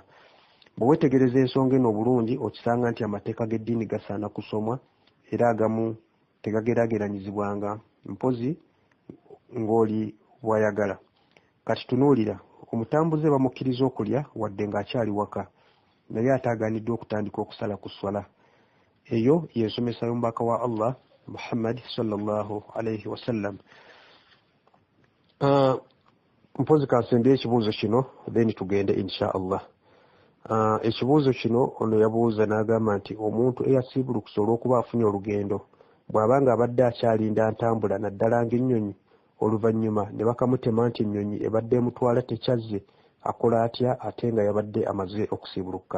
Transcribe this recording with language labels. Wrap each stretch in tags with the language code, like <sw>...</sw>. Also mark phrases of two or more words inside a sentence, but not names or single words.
<lg>Bwe weetegereza ensonga eno obulungi okisanga nti amateeka g'eddiini gasaana kusomwa era agamu tegageraageranyizibwanga mpozi ng'oli bw'ayagala. Kati tunuulira, omutambuze bamukkiriza okulya wadde ng'akyali waka, naye ataagaaniddwa okutandika okusala ku swala. Eyo y'ensomesa y'omubaka wa Allah Muhammad</lg> <ar>صلى الله عليه وسلم.</ar> <lg>Mpozi kansembye ekibuuzo kino then tugende</lg> <ar>إن شاء الله.</ar> <lg>Ekibuuzo kino ono yabuuza n'agamba nti omuntu eyasiibulukusa olw'okuba afunye olugendo bw'abanga abadde akyalinda ntambula naddala ng'ennyonyi, oluvannyuma ne bakamutema nti ennyonyi ebadde emutwala tekyazze, akola atya ate nga yabadde amaze okusiibuluka?</lg>